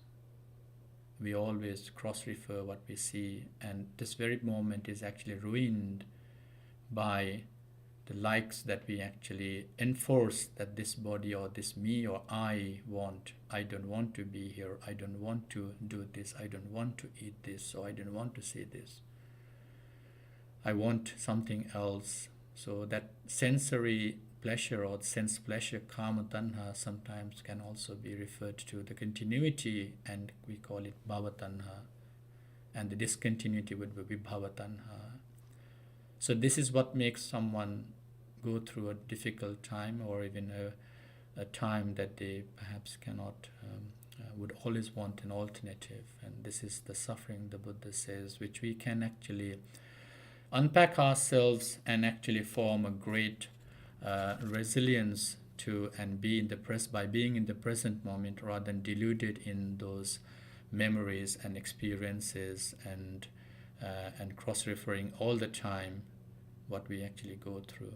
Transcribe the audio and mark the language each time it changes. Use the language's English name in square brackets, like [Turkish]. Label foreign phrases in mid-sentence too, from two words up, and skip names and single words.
[English] We always cross-refer what we see, and this very moment is actually ruined by the likes that we actually enforce, that this body or this me or I want. I don't want to be here. I don't want to do this. I don't want to eat this. Or I don't want to see this. I want something else. So that sensory pleasure or sense pleasure, [Pali] kama tanha, [English] sometimes can also be referred to the continuity, and we call it [Pali] bhava tanha. [English] And the discontinuity would be [Pali] bhava tanha. [English] So this is what makes someone go through a difficult time, or even a time that they perhaps cannot, would always want an alternative. And this is the suffering, the Buddha says, which we can actually unpack ourselves and actually form a great resilience to and be in the by being in the present moment rather than deluded in those memories and experiences and cross-referring all the time what we actually go through.